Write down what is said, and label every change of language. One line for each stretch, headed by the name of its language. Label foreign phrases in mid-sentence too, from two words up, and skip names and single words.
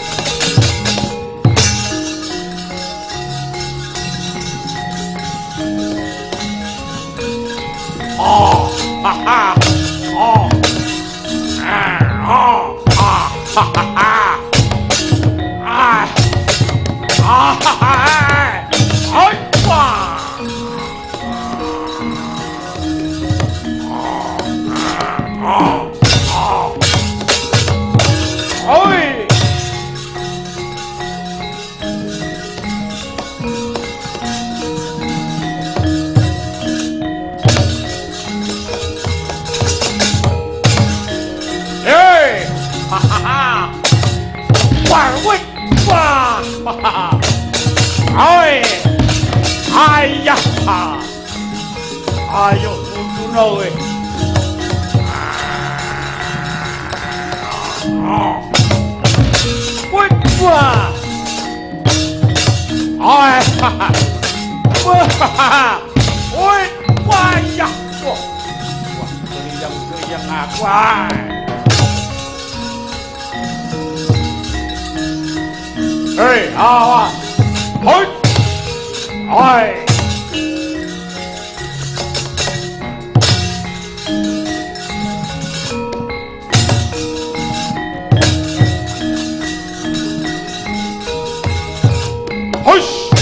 Indonesian: Oh, haha. Oh. Oh, ah, haha. Ah! Ah! Oi! Wah! Oi! Hey! Ha ha ha! Warwick! Wah! Oi! Ayah! Ayo mundur we. Wah! Oi! Wah! Oi! Wah! Ya! Wah! Goyang-goyang aku. Hey, awas! Hoi! Hoi! Hush!